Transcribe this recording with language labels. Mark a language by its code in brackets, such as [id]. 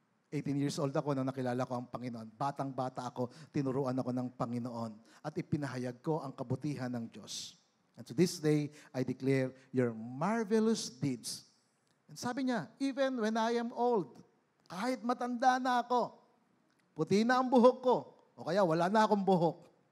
[tl] 18 years old ako nang nakilala ko ang Panginoon. Batang-bata ako, tinuruan ako ng Panginoon. At ipinahayag ko ang kabutihan ng Diyos. [en] And to this day, I declare your marvelous deeds. [tl] And sabi niya, [en] even when I am old, [tl] kahit matanda na ako, puti na ang buhok ko, o kaya wala na akong buhok.